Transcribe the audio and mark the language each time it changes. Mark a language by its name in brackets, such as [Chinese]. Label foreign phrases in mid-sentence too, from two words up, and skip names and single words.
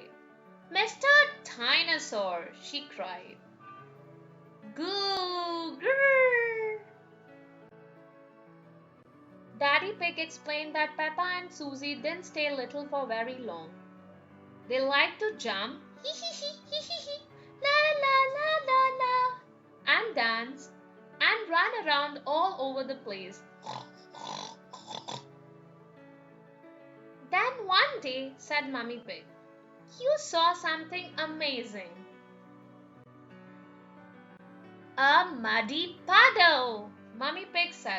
[English] Mr. Dinosaur, she cried. Goo! Grrr! Daddy Pig explained that Peppa and Suzy didn't stay little for very long. They liked to jump, hee hee hee hee hee hee, la la la la la, and dance, and run around all over the place. Then one day, said Mummy Pig, you saw something amazing. A muddy puddle, Mummy Pig said.